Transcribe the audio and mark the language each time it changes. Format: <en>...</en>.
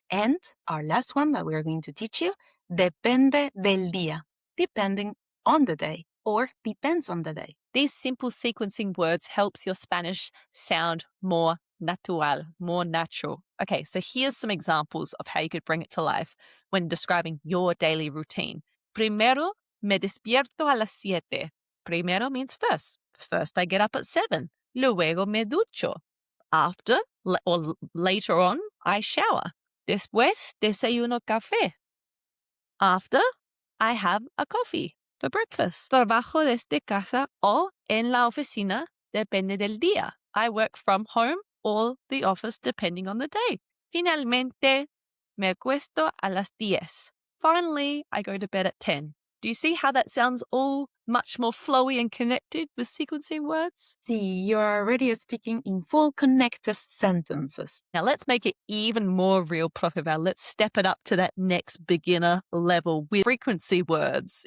<en>And our last one that we are going to teach you,</en> <es>depende del día,</es> <en>depending on the day or depends on the day. These simple sequencing words helps your Spanish sound more natural, more natural. Okay, so here's some examples of how you could bring it to life when describing your daily routine.</en> <es>Primero, me despierto a las 7.</es> <en>Primero means first. First, I get up at 7.</en> <es>Luego me ducho.</es> <en>After, or later on, I shower.</en> <es>Después, desayuno café.</es> <en>After, I have a coffee for breakfast.</en> <es>Trabajo desde casa o en la oficina, depende del día.</es> <en>I work from home or the office depending on the day.</en> <es>Finalmente, me acuesto a las 10.</es> <en>Finally, I go to bed at 10. Do you see how that sounds all much more flowy and connected with sequencing words? See, you're already speaking in full connected sentences. Now let's make it even more real, Prof. Val. Let's step it up to that next beginner level with frequency words.</en>